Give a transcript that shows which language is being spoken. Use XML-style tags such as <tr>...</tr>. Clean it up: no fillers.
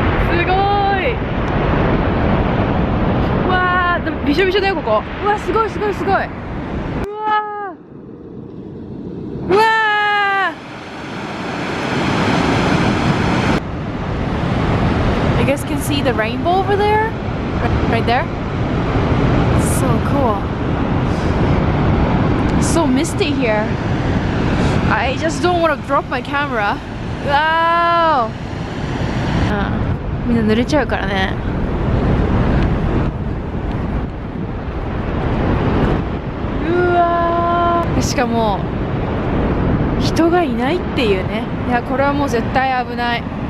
<ja>すごい。うわー、でもびしょびしょだよここ。うわ、すごいすごいすごい。うわー。うわー。</ja> <en>You guys can see the rainbow over there? Right there? So cool. So misty here. I just don't want to drop my camera. Wow!</en> <ja>みんな濡れちゃうからね。うわー。しかも人がいないっていうね。いや、これはもう絶対危ない。</ja>